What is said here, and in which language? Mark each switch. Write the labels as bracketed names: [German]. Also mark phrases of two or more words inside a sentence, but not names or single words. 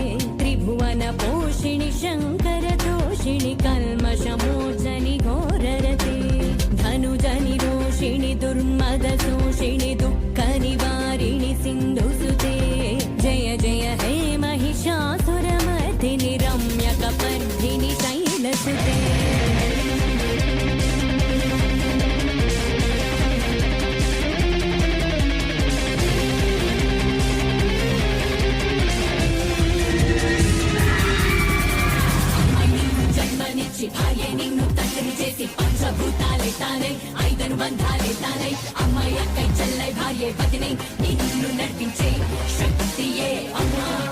[Sanskrit] त्रिभुवनपोषिणि शङ्करतोषिणि कल्मषमोचनि घोररते धनुजनि रोषिणि दुर्मदशोषिणि दुःखनिवारिणि सिन्धुसुते जय जय हे महिषासुरमर्दिनि रम्यकपर्दिनि शैलसुते [Telugu] భార్య నిన్ను తండ్రిని చేసి పంచభూతాలే తానే ఐదను బంధాలే తానే అమ్మాయి అక్కై చెల్లై భార్య పతిని నిన్ను నడిపించే శక్తియే అమ్మా